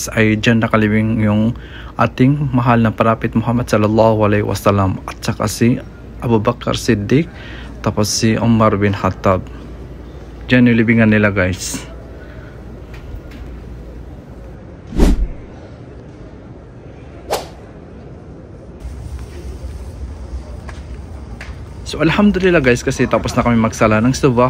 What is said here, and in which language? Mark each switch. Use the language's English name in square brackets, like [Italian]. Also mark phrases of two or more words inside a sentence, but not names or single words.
[Filipino] ay dyan nakalibing yung ating mahal na Prophet Muhammad [Arabic] صلى الله عليه وسلم [Filipino] at saka si Abu Bakar Siddiq tapos si Umar bin Khattab. Dyan yung libingan nila guys. So alhamdulillah guys kasi tapos na kami magsala ng subah.